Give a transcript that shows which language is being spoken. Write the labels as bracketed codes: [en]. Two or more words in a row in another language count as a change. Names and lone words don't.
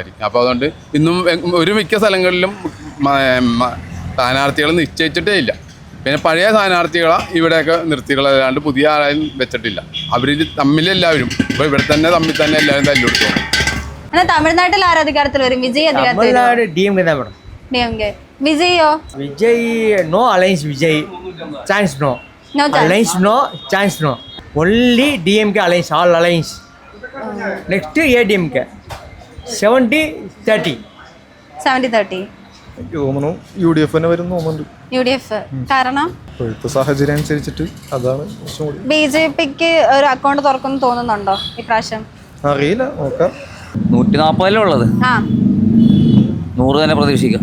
[ml] അപ്പോൾ അതുകൊണ്ട് ഇന്നും ഒരു മിക്ക സ്ഥലങ്ങളിലും സ്ഥാനാർത്ഥികളെ നിശ്ചയിച്ചിട്ടേ ഇല്ല. പിന്നെ പഴയ സ്ഥാനാർത്ഥികളെ ഇവിടെയൊക്കെ നിർത്തികളല്ലാണ്ട് പുതിയ ആരെയും വെച്ചിട്ടില്ല. അവർ തമ്മിലെല്ലാവരും ഇപ്പോൾ ഇവിടെ തന്നെ തമ്മിൽ തന്നെ എല്ലാവരും തല്ലുകൊടുത്തു. തമിഴ്നാട്ടിൽ ആര് അധികാരത്തിൽ വരും? വിജയ് [ta] തമിഴ്നാട് DMK தான் மேடம். [ml] DMK. വിജയോ? [en] Vijay no alliance Vijay chance no alliance no chance no only DMK alliance all alliance. next ADMK 70-30. 70-30. [ml] എനിക്ക് തോന്നുന്നു UDF തന്നെ വരും തോന്നുന്നുണ്ട്. UDF കാരണം ഇപ്പോഴത്തെ സാഹചര്യം അനുസരിച്ചിട്ട് അതാണ് കുറച്ചും കൂടി. BJPക്ക് ഒരു അക്കൗണ്ട് തുറക്കുന്നു തോന്നുന്നുണ്ടോ ഇപ്രാവശ്യം? അറിയില്ല, നോക്കാം. 140 ഉള്ളത്. 100 തന്നെ പ്രതീക്ഷിക്കാം.